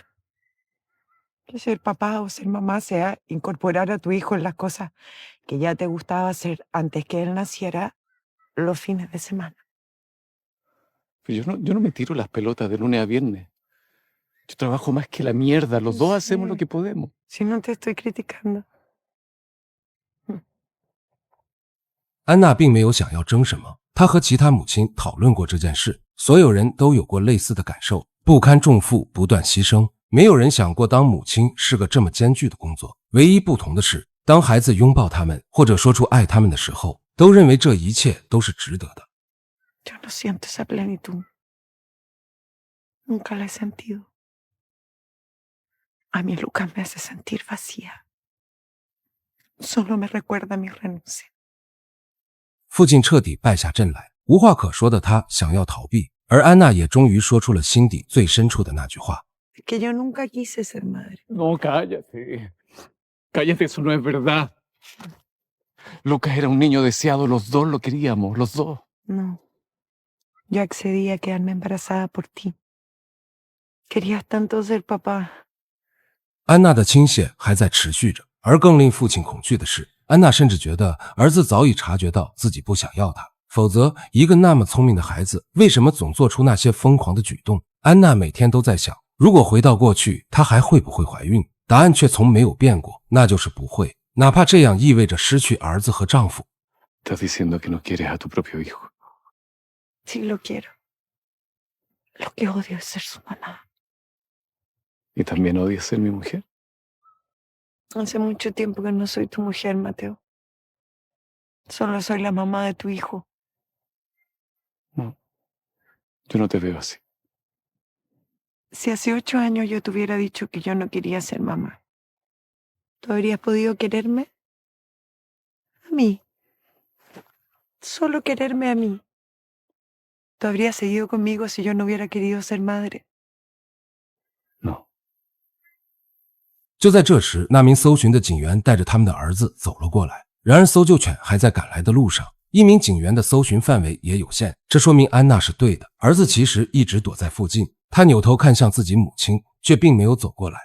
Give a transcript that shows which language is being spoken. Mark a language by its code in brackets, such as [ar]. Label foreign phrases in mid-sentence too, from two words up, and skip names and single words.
[es] Que ser papá o ser mamá sea incorporar a tu hijo en las cosas que ya te gustaba hacer antes que él naciera los fines de semana. Pero yo no me tiro las pelotas de lunes a viernes. Yo trabajo más que la mierda. Los dos hacemos lo que podemos. Si no te estoy criticando. [zh] 安娜并没有想要争什么，她和其他母亲讨论过这件事，所有人都有过类似的感受，不堪重负，不断牺牲，没有人想过当母亲是个这么艰巨的工作。唯一不同的是，当孩子拥抱他们或者说出爱他们的时候，都认为这一切都是值得的。 [es] Yo no siento esa plenitud. Nunca la he sentido. A mí Lucas me hace sentir vacía. Solo me recuerda mi renuncia. [zh] 父亲彻底败下阵来，无话可说的他想要逃避，而安娜也终于说出了心底最深处的那句话。 [es] Que yo nunca quise ser madre. No, cállate. Cállate, eso no es verdad. Lucas era un niño deseado, los dos lo queríamos, los dos. No. Yo accedí a quedarme embarazada por ti. Querías tanto ser papá. [zh] 安娜的倾泻还在持续着，而更令父亲恐惧的是，安娜甚至觉得儿子早已察觉到自己不想要他，否则一个那么聪明的孩子为什么总做出那些疯狂的举动？安娜每天都在想，如果回到过去，她还会不会怀孕？答案却从没有变过，那就是不会，哪怕这样意味着失去儿子和丈夫。 [es] Estás diciendo que no quieres a tu propio hijo. Sí lo quiero. Lo que odio es ser su mamá. ¿Y también odias ser mi mujer? Hace mucho tiempo que no soy tu mujer, Mateo. Solo soy la mamá de tu hijo. No. Yo no te veo así. Si hace 8 años yo te hubiera dicho que yo no quería ser mamá, ¿tú habrías podido quererme? A mí. Solo quererme a mí. ¿Tú habrías seguido conmigo si yo no hubiera querido ser madre? No. [zh] 就在这时，那名搜寻的警员带着他们的儿子走了过来。然而搜救犬还在赶来的路上，一名警员的搜寻范围也有限，这说明安娜是对的，儿子其实一直躲在附近。他扭头看向自己母亲，却并没有走过来。